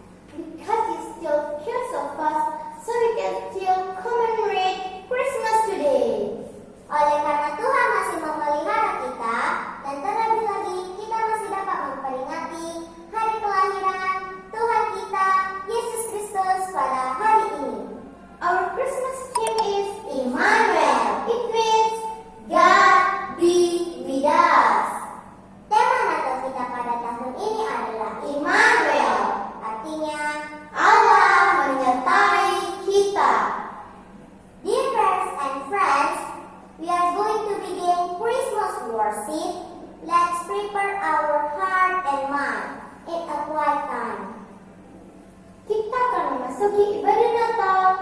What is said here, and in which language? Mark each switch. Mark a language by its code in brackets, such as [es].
[en] Because He still cares of us, so we can still commemorate Christmas today. [id] Oleh karena Tuhan masih memelihara kita, dan terlebih lagi kita masih dapat memperingati hari kelahiran Tuhan kita, Yesus Kristus, pada hari ini. [en] Our Christmas theme is Emmanuel. It means God be with us. [id] Tema Natal kita pada tahun ini adalah Emmanuel. Artinya Allah menyertai kita. [en] Dear parents and friends, we are going to begin Christmas worship. Let's prepare our heart and mind in a quiet time. [id] Kita akan memasuki ibadah Natal.